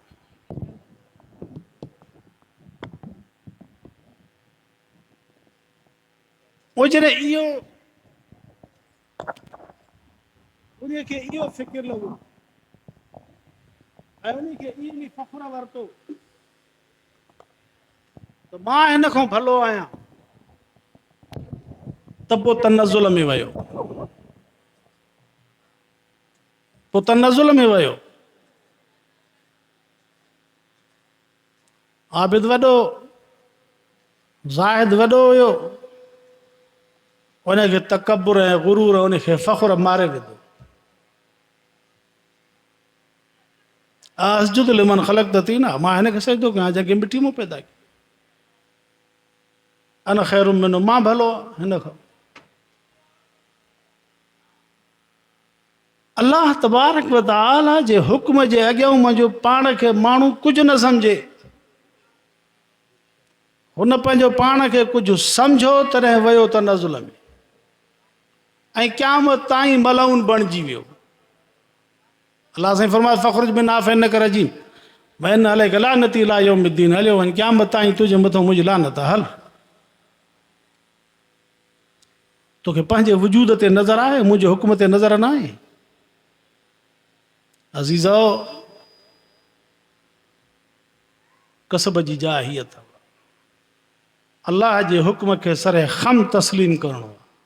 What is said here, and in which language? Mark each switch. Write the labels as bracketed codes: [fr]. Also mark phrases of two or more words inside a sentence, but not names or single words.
[sd] पोइ जॾहिं इहो उन खे इहो फ़िकिर लॻो ऐं उन खे इहो फ़ख़ुर वरितो त मां हिन खां भलो आहियां, त पोइ तनज़ुल में वियो, पोइ तनज़ुल में वियो। आबिद वॾो, ज़ाहिद वॾो हुयो, उनखे तकबुर ऐं गुरूर, उनखे फ़ख़ुर मारे विधो। [ar] أأسجد لمن خلقت طينا, [sd] मां हिन खे सजदो कयां जंहिंखे मिटी मां पैदा कयो। [ar] أنا خير منه, [sd] मां भलो हिन खां। [ar] الله تبارك وتعالى [sd] जे हुक्म जे अॻियां मुंहिंजो पाण खे माण्हू कुझु न सम्झे, हुन पंहिंजो पाण खे कुझु सम्झो तॾहिं वियो तनज़ुल में, ऐं क़यामत ताईं मलऊन बणिजी वियो। अल्लाह साईं फरमाए [ar] فاخرج منها فإنك رجيم وإن عليك لعنتي إلى يوم الدين, [sd] हलियो वञ क़यामत ताईं तुंहिंजे मथां मुंहिंजी लानत आहे, हल। तोखे पंहिंजे वजूद ते नज़र आहे, मुंहिंजे हुकुम ते नज़र न आहे। अज़ीज़ो, कसब जी जाइ हीअ अथव, अल्लाह जे हुक्म खे सरे ख़म तस्लीम करणो आहे।